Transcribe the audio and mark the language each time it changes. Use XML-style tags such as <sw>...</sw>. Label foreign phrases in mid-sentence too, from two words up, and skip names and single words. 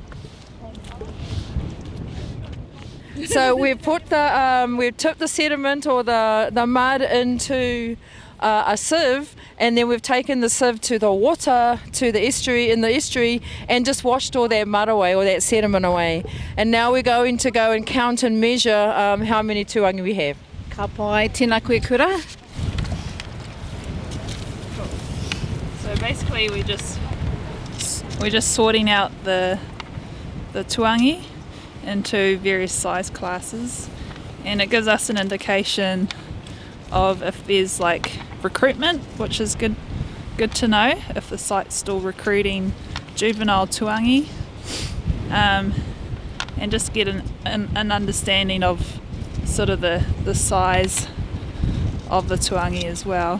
<en>So we've tipped the sediment or the mud into a sieve, and then we've taken the sieve to the water, to the estuary, and just washed all that mud away, or that sediment away. And now we're going to go and count and measure how many tuangi we have.</en> <mi>Ka pai, tēnā koe kura.</mi> <en>So basically we're just sorting out the tuangi into various size classes, and it gives us an indication of if there's like recruitment, which is good to know if the site's still recruiting juvenile tuangi, and just get an understanding of sort of the size of the tuangi as well.</en>